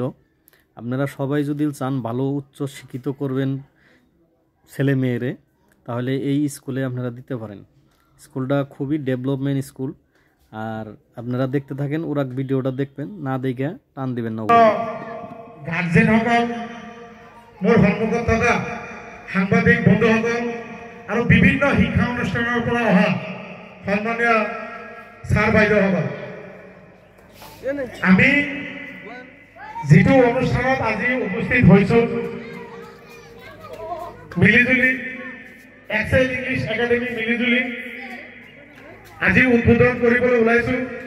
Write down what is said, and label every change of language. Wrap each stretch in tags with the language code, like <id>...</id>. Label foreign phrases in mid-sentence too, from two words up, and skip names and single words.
<bn>আপনারা সবাই যদি চান ভালো উচ্চ শিক্ষিত করবেন ছেলে মেয়েরে, তাহলে এই স্কুলে আপনারা দিতে পারেন। স্কুলটা খুবই</bn> <en>development school.</en> <bn>আর আপনারা দেখতে থাকেন, ওরা ভিডিওটা দেখবেন, না দেখে টান দিবেন না। গার্জেন সকল,</bn> <as>মোৰ সন্মুখত থকা সাংবাদিক বন্ধুসকল আৰু বিভিন্ন শিক্ষা অনুষ্ঠানৰ পৰা অহা সন্মানীয় ছাৰ বাইদেউসকল, আমি যিটো অনুষ্ঠানত আজি উপস্থিত হৈছোঁ, মিলিজুলি এক্সেল ইংলিছ একাডেমি মিলিজুলি আজি উদ্বোধন কৰিবলৈ ওলাইছোঁ।</as>